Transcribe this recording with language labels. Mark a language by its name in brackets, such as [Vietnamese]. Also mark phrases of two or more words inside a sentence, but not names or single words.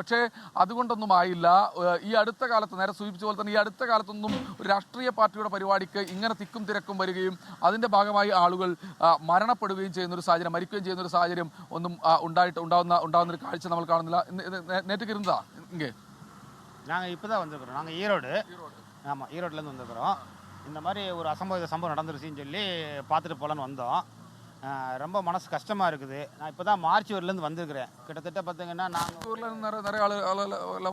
[Malayalam] പക്ഷേ അതുകൊണ്ടൊന്നും ആയില്ല. ഈ അടുത്ത കാലത്ത്, നേരെ സൂചിപ്പിച്ച പോലെ തന്നെ, ഈ അടുത്ത കാലത്തൊന്നും ഒരു രാഷ്ട്രീയ പാർട്ടിയുടെ പരിപാടിക്ക് ഇങ്ങനെ തിക്കും തിരക്കും വരികയും അതിൻ്റെ ഭാഗമായി ആളുകൾ മരണപ്പെടുകയും ചെയ്യുന്നൊരു സാഹചര്യം, മരിക്കുകയും ചെയ്യുന്നൊരു സാഹചര്യം ഒന്നും ഉണ്ടാകുന്ന ഒരു കാഴ്ച നമ്മൾ കാണുന്നില്ല. [Tamil] നേற்றுக்கு இருந்தா இங்கே நாங்கள் இப்போ தான் வந்திருக்கிறோம். நாங்கள் ஈரோடு. ஆமாம், ஈரோட்டிலேருந்து வந்திருக்கிறோம். இந்த மாதிரி ஒரு சம்பவம் நடந்துருச்சுன்னு சொல்லி பார்த்துட்டு போகலான்னு வந்தோம். ரொம்ப மனசு கஷ்டமாக இருக்குது. நான் இப்போ தான் மார்ச்சுவரிலேருந்து வந்திருக்கிறேன். கிட்டத்தட்ட பார்த்தீங்கன்னா நாங்கள் நிறைய ஆளுகள்